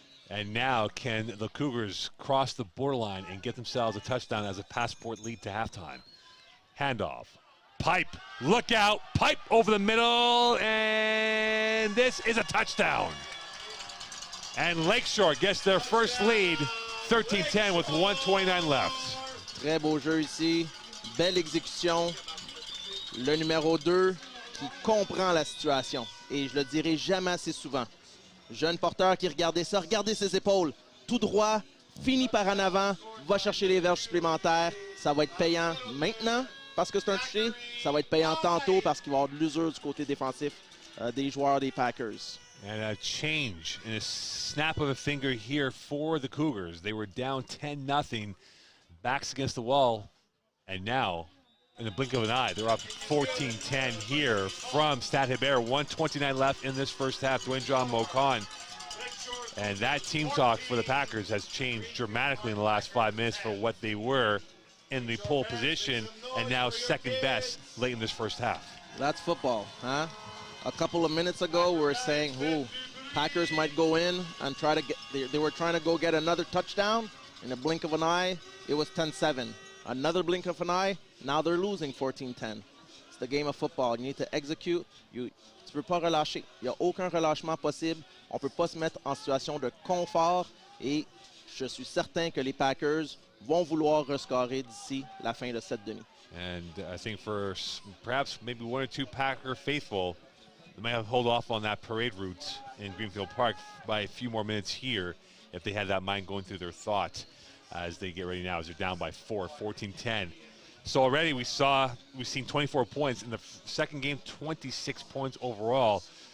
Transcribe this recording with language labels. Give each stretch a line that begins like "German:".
English: And now can the Cougars cross the borderline and get themselves a touchdown as a passport lead to halftime? Handoff. Pipe. Look out. Pipe over the middle. And this is a touchdown. And Lakeshore gets their first lead, 13-10 with 1:29 left.
French: Très beau jeu ici. Belle exécution. Le numéro 2 qui comprend la situation. Et je le dirai jamais assez souvent. Jeune porteur qui regardait ça. Regardez ses épaules. Tout droit. Finit par en avant. Va chercher les verges supplémentaires. Ça va être payant maintenant parce que c'est un touché. Ça va être payant tantôt parce qu'il va y avoir de l'usure du côté défensif des joueurs des Packers.
English: And a change in a snap of a finger here for the Cougars. They were down 10-0, backs against the wall, and now, in the blink of an eye, they're up 14-10 here from Stade Hébert. 1:29 left in this first half. Dwayne John Mokan. And that team talk for the Packers has changed dramatically in the last 5 minutes for what they were in the pole position and now second best late in this first half. That's football, huh? A couple of minutes ago, we were saying, "Ooh, Packers might go in and try to get." They were trying to go get another touchdown. In a blink of an eye, it was 10-7. Another blink of an eye, now they're losing 14-10. It's the game of football. You need to execute.
French: Tu peux pas relâcher. Il n'y a aucun relâchement possible. On peut pas se mettre en situation de confort. Et je suis certain que les Packers vont vouloir rescorer d'ici la fin de cette demi.
English: And I think for perhaps maybe 1 or 2 Packer faithful, they might have hold off on that parade route in Greenfield Park by a few more minutes here if they had that mind going through their thought as they get ready now as they're down by 4, 14-10. So already we've seen 24 points in the second game, 26 points overall.